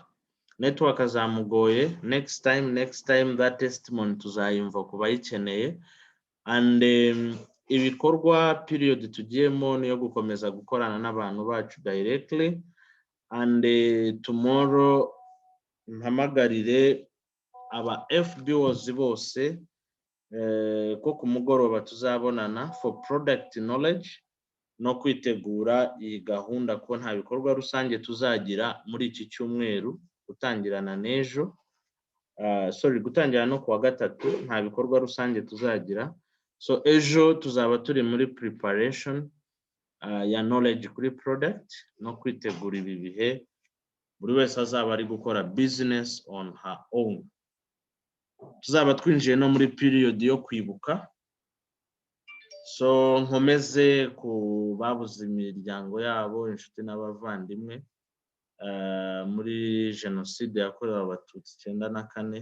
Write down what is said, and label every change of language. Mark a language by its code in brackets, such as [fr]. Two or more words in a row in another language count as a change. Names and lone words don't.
[rw] Network azamugoye. [en] Next time that testimony [rw] tuzayumva kubayikeneye. And ibikorwa period tugiyemo niyo gukomeza gukorana n'abantu bacu directly. And tomorrow mpamagarire aba FBOs bose ko ku mugoroba tuzabonana [en] for product knowledge [rw] no kwitegura iyi gahunda ko nta bikorwa rusange tuzagira muri iki cyumweru gutangirana n'ejo. Gutangira no kuwa gatatu nta bikorwa rusange tuzagira. So ejo tuzaba turi muri preparation ya knowledge kuri product no kwitegura ibi bihe buri wese azaba ari gukora [en] business on her own. [rw] Tuzaba twinjiye no muri period yo kwibuka. So nkomeze ku babuze imiryango yabo, inshuti n'abavandimwe muri jenoside yakorewe Abatutsi 94.